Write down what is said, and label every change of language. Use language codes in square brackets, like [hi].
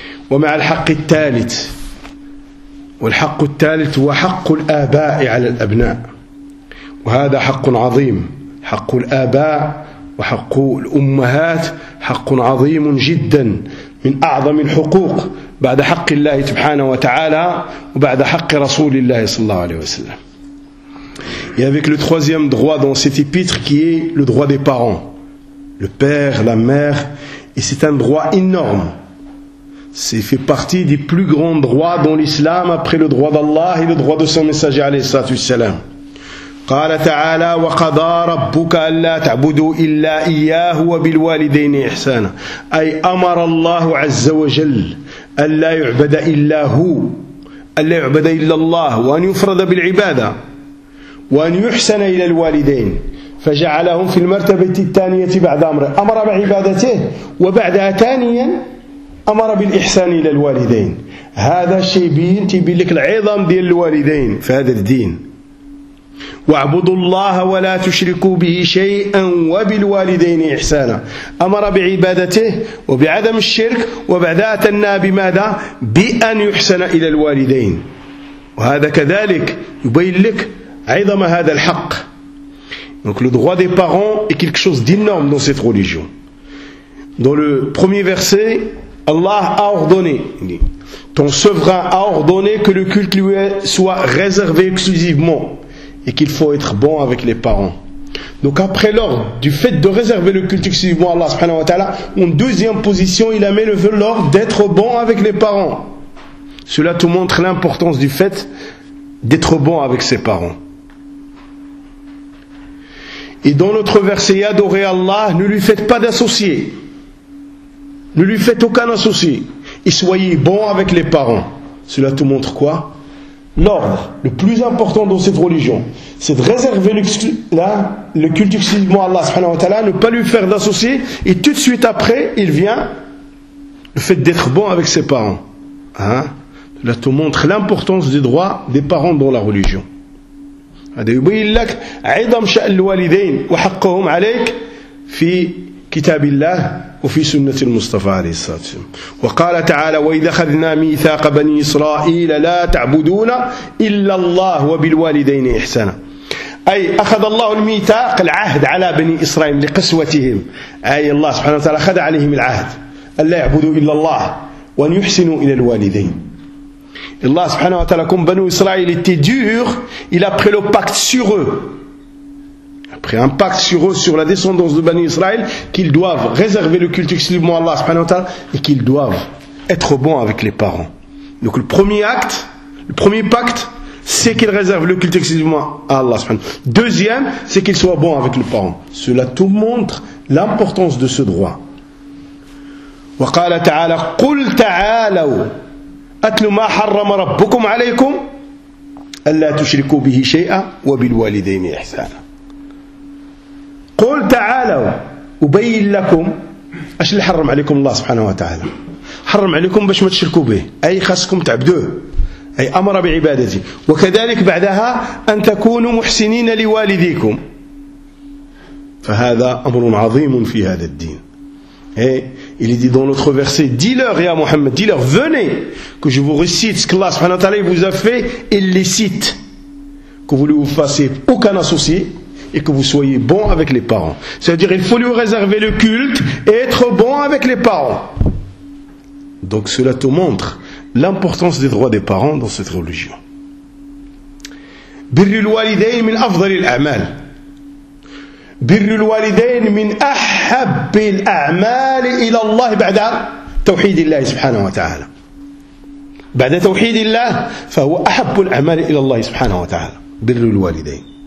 [ar] ومع الحق الثالث، والحق الثالث هو حق الآباء على الأبناء، وهذا حق عظيم. حق الآباء وحق الأمهات حق عظيم جدا، من أعظم الحقوق بعد حق الله سبحانه وتعالى وبعد حق رسول الله صلى الله عليه وسلم. [fr] Et avec le troisième droit dans cet épître qui est le droit des parents. Le père, la mère, et c'est un droit énorme. C'est fait partie des plus grands droits dans l'islam après le droit d'Allah et le droit de son messager alayhi salatu wassalam. [ar] قال تعالى وقضى ربك ألا تعبدوا إلا إياه وبالوالدين إحسانا. أي أمر الله عز وجل ألا يعبد إلا هو، ألا يعبد إلا الله، وأن يفرد بالعبادة، وأن يحسن إلى الوالدين. فجعلهم في المرتبة الثانية بعد أمره، أمر بعبادته، وبعدها ثانيا أمر بالإحسان إلى الوالدين. هذا الشيء يبين لك العظم ديال الوالدين في هذا الدين. واعبدوا الله ولا تشركوا به شيئا وبالوالدين إحسانا. أمر بعبادته وبعدم الشرك، وبعدها تنى بماذا؟ بأن يحسن إلى الوالدين. وهذا كذلك يبين لك عظم هذا الحق. [fr] Donc le droit des parents est quelque chose d'énorme dans cette religion. Dans le premier verset, Allah a ordonné, ton souverain a ordonné que le culte lui soit réservé exclusivement et qu'il faut être bon avec les parents. Donc après l'ordre du fait de réserver le culte exclusivement à Allah subhanahu wa ta'ala, en deuxième position, il a mis le vœu l'ordre d'être bon avec les parents. Cela te montre l'importance du fait d'être bon avec ses parents. Et dans notre verset, adorez Allah, ne lui faites pas d'associé. Ne lui faites aucun associé. Et soyez bon avec les parents. Cela te montre quoi? L'ordre le plus important dans cette religion, c'est de réserver le culte exclusivement à Allah, subhanahu wa ta'ala, ne pas lui faire d'associé. Et tout de suite après, il vient le fait d'être bon avec ses parents. Hein? Cela te montre l'importance des droits des parents dans la religion. [ar] هذا يبين لك عظم شأن الوالدين وحقهم عليك في كتاب الله وفي سنة المصطفى عليه الصلاة والسلام. وقال تعالى وإذا أخذنا ميثاق بني إسرائيل لا تعبدون إلا الله وبالوالدين إحسانا. أي أخذ الله الميثاق العهد على بني إسرائيل لقسوتهم، أي الله سبحانه وتعالى أخذ عليهم العهد أن لا يعبدوا إلا الله وأن يحسنوا إلى الوالدين. [fr] Allah subhanahu wa ta'ala, comme Banu Israël était dur, il a pris le pacte sur eux. Il a pris un pacte sur eux, sur la descendance de Banu Israël, qu'ils doivent réserver le culte exclusivement à Allah subhanahu wa ta'ala et qu'ils doivent être bons avec les parents. Donc le premier acte, le premier pacte, c'est qu'ils réservent le culte exclusivement à Allah subhanahu wa ta'ala. Deuxième, c'est qu'ils soient bons avec les parents. Cela tout montre l'importance de ce droit. [ar] وقال تعالى قل تعالوا أتل ما حرم ربكم عليكم ألا تشركوا به شيئا وبالوالدين إحسانا. قل تعالوا أبين لكم أش اللي حرم عليكم الله سبحانه وتعالى، حرم عليكم باش ما تشركوا به، أي خاصكم تعبدوه، أي أمر بعبادته، وكذلك بعدها أن تكونوا محسنين لوالديكم، فهذا أمر عظيم في هذا الدين. [fr] Et il est dit dans notre verset, dis-leur, ya Mohammed, dis-leur, venez, que je vous récite ce qu'Allah subhanahu wa ta'ala vous a fait illicite, que vous ne vous fassiez aucun associé et que vous soyez bon avec les parents. C'est-à-dire, il faut lui réserver le culte et être bon avec les parents. Donc cela te montre l'importance des droits des parents dans cette religion. [ar] Birru al-walidayn min afdal al-a'mal. بر الوالدين من أحب الأعمال إلى الله بعد توحيد الله سبحانه وتعالى، بعد توحيد الله فهو أحب الأعمال إلى الله سبحانه وتعالى بر الوالدين.